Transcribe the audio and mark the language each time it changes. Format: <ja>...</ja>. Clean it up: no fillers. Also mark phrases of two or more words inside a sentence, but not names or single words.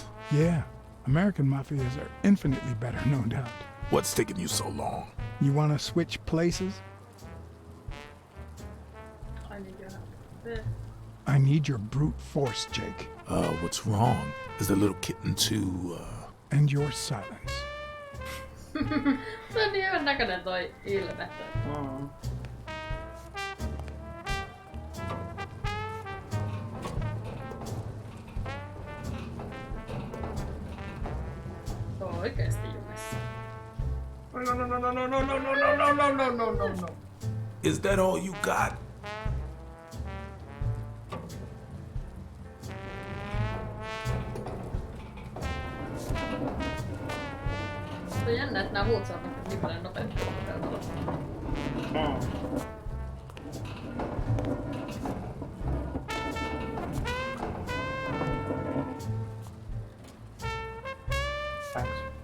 <en>Yeah, American mafias are infinitely better, no doubt. What's taking you so long? You want to switch places? I need your help. I need your brute force, Jake. What's wrong? Is the little kitten too, And your silence.</en> <fi>Se on niin hyvän näköinen toi ilme. Se on oikeesti jumissa. No.</fi> <en>Is that all you got?</en> <fi>Se on jännä, että nää muut saa niin paljon nopeammin toteutua.</fi> <en>Thanks.</en>